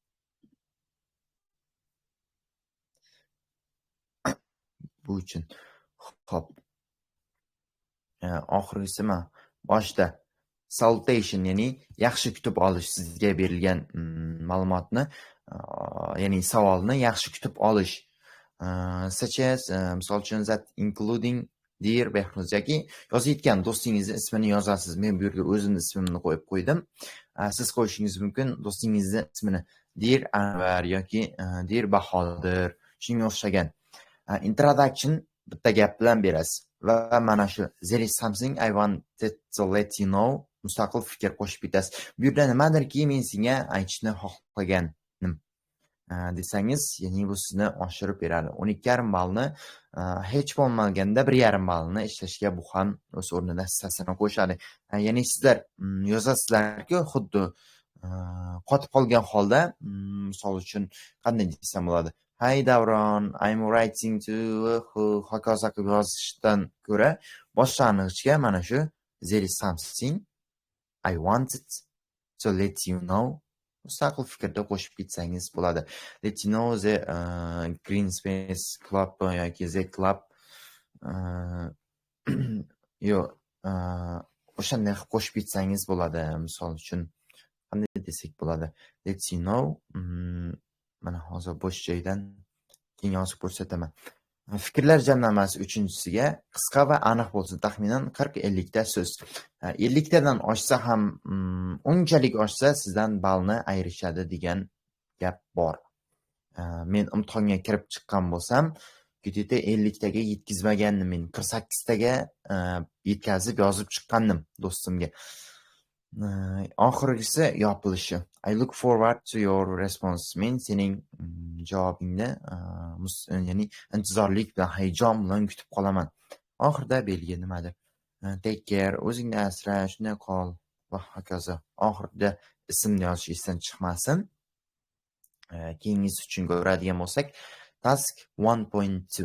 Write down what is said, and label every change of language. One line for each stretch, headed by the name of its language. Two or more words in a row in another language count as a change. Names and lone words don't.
Uzbek: Bu uchun. Xo'p. Oxirgisi boshda salutation, ya'ni yaxshi kutib olish, sizga berilgan ma'lumotni, ya'ni savolni yaxshi kutib olish.
English: Such as,
Uzbek: misol uchun
English: that including dear Behruz
Uzbek: yoki yozayotgan do'stingizni ismini yozasiz. Men bu yerga o'zimni ismimni qo'yib qo'ydim. Siz qo'yishingiz mumkin do'stingizni ismini dear Anvar yoki dear Bahodir, shunga o'xshagan. Introduction bitta gap bilan berasiz. Va mana shu
English: there is something I wanted to let you know
Uzbek: mustaqil fikr qo'shib bitasiz. Bu yerda nimadirki men senga aytishni xohlaganim desangiz, ya'ni bu sizni oshirib beradi. 12,5 ballni hech bo'lmaganda 1,5 ballni ishlashga bu ham o'z o'rnida hissasini qo'shadi. Ya'ni sizlar yozasizlarki, xuddi qotib qolgan holda, misol uchun qanday desam bo'ladi?
English: Hi Davron, I'm writing to
Uzbek: hokazo qilib yozishdan ko'ra boshlang'ichga mana shu
English: there is something I wanted to let you know
Uzbek: mustaqil fikrda qo'shib ketsangiz bo'ladi.
English: Let you know the Green Space Club yoki the club
Uzbek: o'shanday qilib qo'shib ketsangiz bo'ladi. Misol uchun qanday desak bo'ladi?
English: Let you know
Uzbek: mana hozir bo'sh joydan keyin yozib ko'rsataman. Fikrlar jamlanmasi 3-chisiga qisqa va aniq bo'lsin. Taxminan 40-50 ta so'z. 50 tadan oshsa ham, unchalik oshsa sizdan ballni ayirishadi degan gap bor. Men imtihonga kirib chiqqan bo'lsam, где-то 50 taga yetkazmagandim. Men 48 taga yetkazib yozib chiqqandim do'stimga. Oxirgisi yopilishi.
English: I look forward to your response.
Uzbek: Men sening javobingni ya'ni intizorlik bilan, hayajon bilan kutib qolaman. Oxirida belgi nimadir?
English: Take care,
Uzbek: o'zingni asra, shunday qol va hokazo. Oxirida ismni yozish esdan chiqmasin. Keyingisi uchun ko'radigan bo'lsak, task 1.2.